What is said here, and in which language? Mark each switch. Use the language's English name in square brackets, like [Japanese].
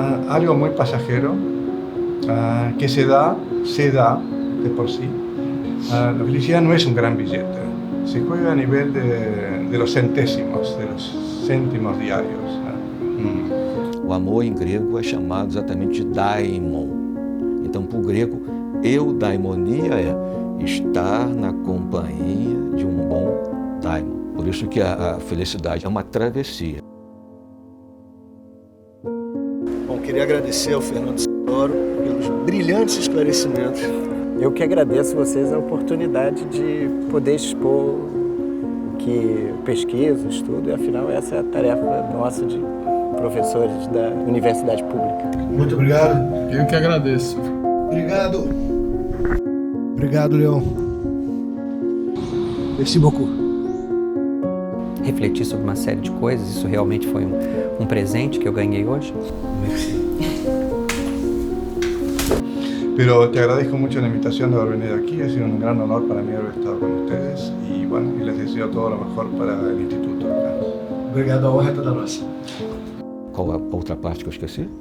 [Spanish] Algo muy pasajero, que se da de por sí. La felicidad no es un gran billete, se juega a nivel de los centésimos, de los [Portuguese] cêntimos diários. O amor em grego é chamado exatamente de daimon. Então, para o grego, eudaimonia é estar na companhia de um bom daimon. Por isso que a felicidade é uma travessia. Bom, queria agradecer ao Fernando Santoro pelos brilhantes esclarecimentos. Eu que agradeço a vocês a oportunidade de poder expor o que pesquiso, estudo, e afinal essa é a tarefa nossa de professores da universidade pública. Muito obrigado. Eu que agradeço. Obrigado. Obrigado, Leon. [French] Merci beaucoup. [Portuguese] Refletir sobre uma série de coisas, isso realmente foi um presente que eu ganhei hoje. [French] Merci. [Spanish] Pero te agradezco mucho la invitación de haber venido aquí, ha sido un gran honor para mí haber estado con ustedes y bueno, y les deseo todo lo mejor para el instituto. [Portuguese] Obrigado, a honra é toda nossa. Qual a outra parte que eu esqueci?